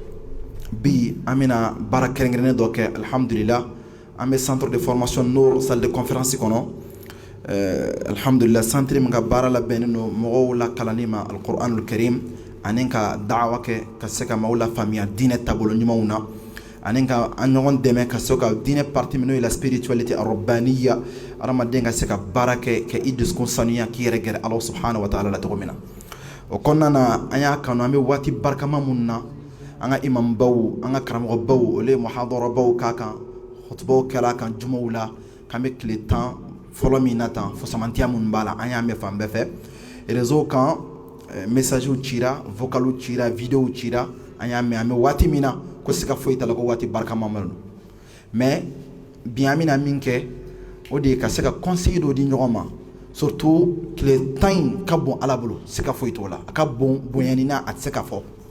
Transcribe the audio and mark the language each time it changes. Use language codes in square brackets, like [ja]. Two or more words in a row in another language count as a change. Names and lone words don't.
[bm] bi an bɛna baara kɛrɛnkɛrɛnnen dɔ kɛ alhamdulillah an bɛ [fr] centre de formation Nour salle de conférence [bm] kɔnɔ alhamdulillah centre min ka baara labɛnnen don mɔgɔw la kalanni ma [ar] القرآن الكريم [bm] ani ka da'awa kɛ ka se ka maaw la faamuya diinɛ taabolo ɲumanw na ani ka an ɲɔgɔn dɛmɛ ka se ka diinɛ partie min n'o ye [fr] la spiritualité [bm] arabaniya adamaden ka se ka baara kɛ ka i dusukun sanuya k'i yɛrɛ gɛrɛ [ar] الله سبحانه وتعالى [bm] la cogo min na o kɔnɔna na an y'a kanu an bɛ waati barikama minnu na an ka imam baw an ka karamɔgɔ baw olu ye muhadara baw k'a kan hutubaw kɛra kan jumaw la k'an bɛ tile 10 fɔlɔ min na tan fusamantiya minnu b'a la an y'a mɛn fan bɛɛ fɛ réseau kan messagew cira vocalw cira videow cira an y'a mɛn an bɛ waati min na ko siga foyi t'a la ko waati barikama ma don mais bi an bɛna min kɛ o de ye ka se ka conseil dɔ di ɲɔgɔn ma surtout tile 10 in ka bon ala bolo siga foyi t'o la a ka bon bonyani na a tɛ se ka fɔ